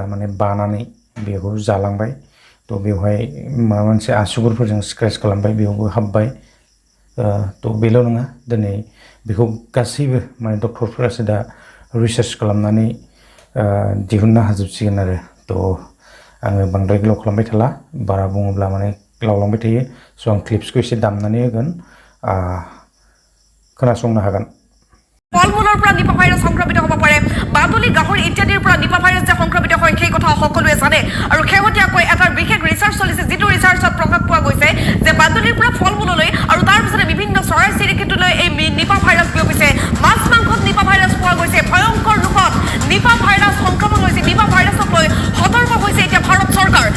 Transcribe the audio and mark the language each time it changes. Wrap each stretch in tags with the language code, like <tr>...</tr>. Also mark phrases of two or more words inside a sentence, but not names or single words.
<brx>माने बानानै बेखौ जालांबाय थ' बेवहाय माबा मोनसे आसुगुरफोरजों स्क्रेच खालामबाय बेयावबो हाबबाय थ' बेल' नङा दिनै बेखौ गासैबो माने डक्टरफोरासो दा रिसार्च खालामनानै दिहुननो हाजोबसिगोन आरो थ' आङो बांद्राय गोलाव खालामबाय थाला बारा बुङोब्ला माने लावलांबाय थायो स' आं क्लिप्सखौ एसे दामनानै होगोन खोनासंनो हागोन</brx> <as>ফলমূলৰ পৰা নিপা ভাইৰাছ সংক্ৰমিত হ'ব পাৰে বাদুলি গাহৰি ইত্যাদিৰ পৰা নিপা ভাইৰাছ যে সংক্ৰমিত হয় সেই কথা সকলোৱে জানে আৰু শেহতীয়াকৈ এটা বিশেষ ৰিচাৰ্চ চলিছে যিটো ৰিচাৰ্চত প্ৰকাশ পোৱা গৈছে যে বাদুলিৰ পৰা ফলমূললৈ আৰু তাৰ পিছতে বিভিন্ন চৰাই চিৰিকটিলৈ এই নিপা ভাইৰাছ বিয়পিছে মাছ মাংসত নিপা ভাইৰাছ পোৱা গৈছে ভয়ংকৰ ৰূপত নিপা ভাইৰাছ সংক্ৰমণ হৈছে নিপা ভাইৰাছক লৈ সতৰ্ক হৈছে এতিয়া ভাৰত চৰকাৰ</as>